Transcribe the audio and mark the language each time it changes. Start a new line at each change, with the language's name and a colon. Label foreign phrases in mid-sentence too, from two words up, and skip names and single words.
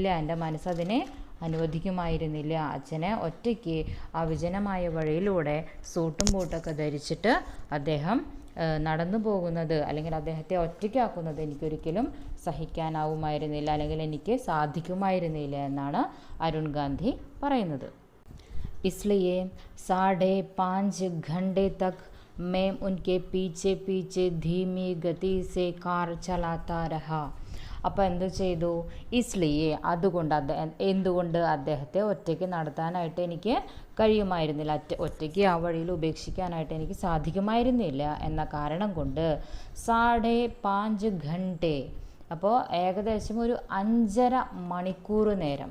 Malayalam: എൻ്റെ മനസ്സതിനെ അനുവദിക്കുമായിരുന്നില്ല. അച്ഛനെ ഒറ്റയ്ക്ക് ആ വിജനമായ വഴിയിലൂടെ സൂട്ടും ബൂട്ടൊക്കെ ധരിച്ചിട്ട് അദ്ദേഹം നടന്നു പോകുന്നത്, അല്ലെങ്കിൽ അദ്ദേഹത്തെ ഒറ്റയ്ക്കാക്കുന്നത് എനിക്കൊരിക്കലും സഹിക്കാനാവുമായിരുന്നില്ല, അല്ലെങ്കിൽ എനിക്ക് സാധിക്കുമായിരുന്നില്ല എന്നാണ് അരുൺ ഗാന്ധി പറയുന്നത്.
Hindi: इसलिए 5.5 घंटे तक मैं उनके पीछे पीछे धीमी गति से कार चलाता रहा.
Malayalam: അപ്പോൾ എന്ത് ചെയ്തു, ഇസ്ലിയെ അതുകൊണ്ട്, എന്തുകൊണ്ട് അദ്ദേഹത്തെ ഒറ്റയ്ക്ക് നടത്താനായിട്ട് എനിക്ക് കഴിയുമായിരുന്നില്ല, ഒറ്റയ്ക്ക് ആ വഴിയിൽ ഉപേക്ഷിക്കാനായിട്ട് എനിക്ക് സാധിക്കുമായിരുന്നില്ല എന്ന കാരണം കൊണ്ട് 5.5 घंटे, അപ്പോൾ ഏകദേശം ഒരു 5.5 മണിക്കൂർ നേരം.